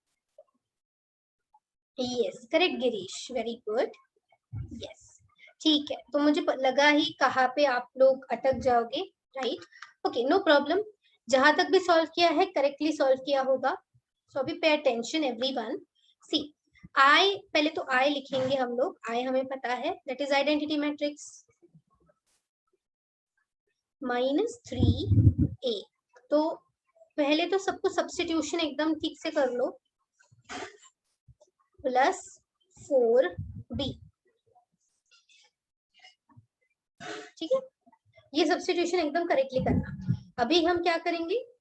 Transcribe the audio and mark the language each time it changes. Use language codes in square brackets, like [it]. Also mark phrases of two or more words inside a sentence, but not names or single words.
[en] Yes, correct गिरीश, very good. Yes, [hi] ठीक है. तो मुझे लगा ही कहाँ पे आप लोग अटक जाओगे, [en] right? Okay, no problem. [hi] जहां तक भी सॉल्व किया है करेक्टली सॉल्व किया होगा. So अभी पे [en] attention everyone. See, I [hi] पहले तो I लिखेंगे हम लोग. I हमें पता है, [en] that is identity matrix. -3a. [hi] तो पहले तो सबको सब्स्टिट्यूशन एकदम ठीक से कर लो. +4b. ठीक है, ये सब्स्टिट्यूशन एकदम करेक्टली करना. अभी हम क्या करेंगे?